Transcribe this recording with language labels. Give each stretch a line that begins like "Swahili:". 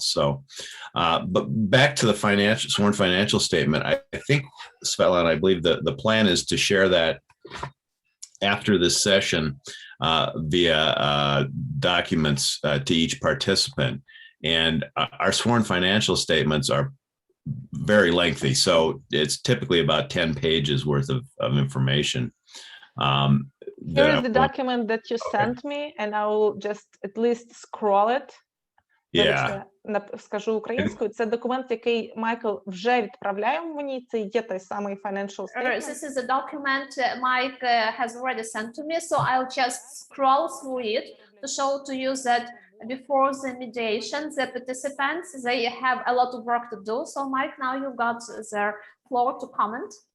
English: So, but back to the sworn financial statement, I think, Svetlana, I believe the plan is to share that after this session via documents to each participant. And our sworn financial statements are very lengthy. So it's typically about 10 pages worth of information. Here is the document that you sent me, and I will just at least scroll it.
Ukrainian: Вибачте, скажу українською. Це документ, який Майкл вже відправляє мені. Це є той самий
English: financial statement. This is a document Mike has already sent to me, so I'll just scroll through it to show to you that before the mediation, the participants, they have a lot of work to do. So Mike, now you got the floor to comment.